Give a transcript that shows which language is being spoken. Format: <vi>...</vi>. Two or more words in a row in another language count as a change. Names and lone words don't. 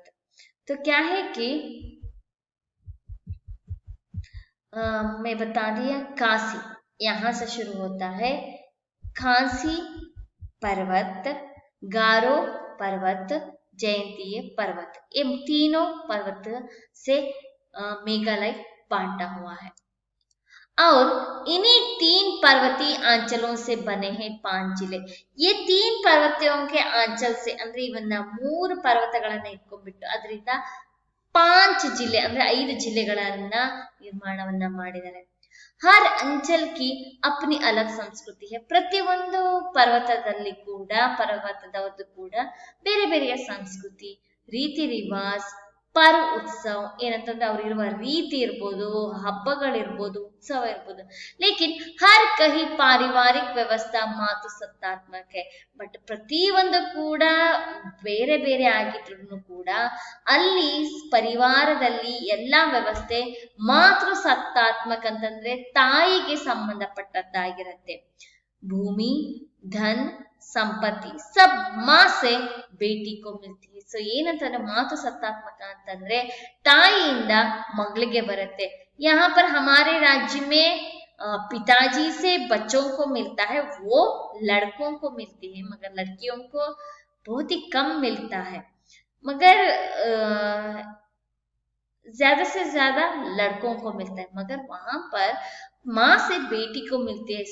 <hi>तो क्या है कि मैं बता दिया, काशी यहां से शुरू होता है, खांसी पर्वत, गारो पर्वत, जयंतीय पर्वत, ये तीनों पर्वत से मेघालय बांटा हुआ है। और इन्हीं 3 पर्वतीय अंचलों से बने हैं 5 जिले। ये 3 पर्वतीयों के अंचल से</hi> <kn>ಅಂದ್ರೆ ಇವನ್ನ 3 ಪರ್ವತಗಳನ್ನ ಇಟ್ಕೊಂಡ್ಬಿಟ್ಟು ಅದರಿಂದ 5 ಜಿಲ್ಲೆ ಅಂದ್ರೆ 5 ಜಿಲ್ಲೆಗಳನ್ನ ನಿರ್ಮಾಣವನ್ನ ಮಾಡಿದ್ದಾರೆ।</kn> <hi>हर अंचल की अपनी अलग संस्कृति है।</hi> <kn>ಪ್ರತಿಯೊಂದು ಪರ್ವತದಲ್ಲಿ ಕೂಡ ಪರ್ವತದವರದ್ದು ಕೂಡ ಬೇರೆ ಬೇರೆಯ ಸಂಸ್ಕೃತಿ, ರೀತಿ ರಿವಾಜ್,</kn> <hi>पर्व उत्सव</hi> <kn>ಏನಂತಂದ್ರೆ ಅವರಿರುವ ರೀತಿ ಇರ್ಬೋದು, ಹಬ್ಬಗಳಿರ್ಬೋದು, ಉತ್ಸವ ಇರ್ಬೋದು,</kn> <hi>लेकिन हर कहीं पारिवारिक व्यवस्था मातृ सत्तात्मक है।</hi> <kn>ಬಟ್ ಪ್ರತಿಯೊಂದು ಕೂಡ ಬೇರೆ ಬೇರೆ ಆಗಿದ್ರು ಕೂಡ ಅಲ್ಲಿ ಪರಿವಾರದಲ್ಲಿ ಎಲ್ಲಾ ವ್ಯವಸ್ಥೆ ಮಾತೃ ಸತ್ತಾತ್ಮಕ ಅಂತಂದ್ರೆ ತಾಯಿಗೆ ಸಂಬಂಧಪಟ್ಟದ್ದಾಗಿರುತ್ತೆ। ಭೂಮಿ,</kn> <hi>धन, ಸಂಪತ್ತಿ सब माँ से बेटी को मिलती है।</hi> <kn>सो ಏನಂತಂದ್ರೆ ಮಾತು ಸತ್ತಾತ್ಮಕ ಅಂತಂದ್ರೆ ತಾಯಿಯಿಂದ ಮಗಳಿಗೆ ಬರುತ್ತೆ।</kn> <hi>यहाँ पर हमारे राज्य में पिताजी से बच्चों को मिलता है, वो लड़कों को मिलती है, मगर लड़कियों को बहुत ही कम मिलता है। मगर ज्यादा से ज्यादा लड़कों को मिलता है, मगर वहां पर माँ से बेटी को मिलती है।</hi>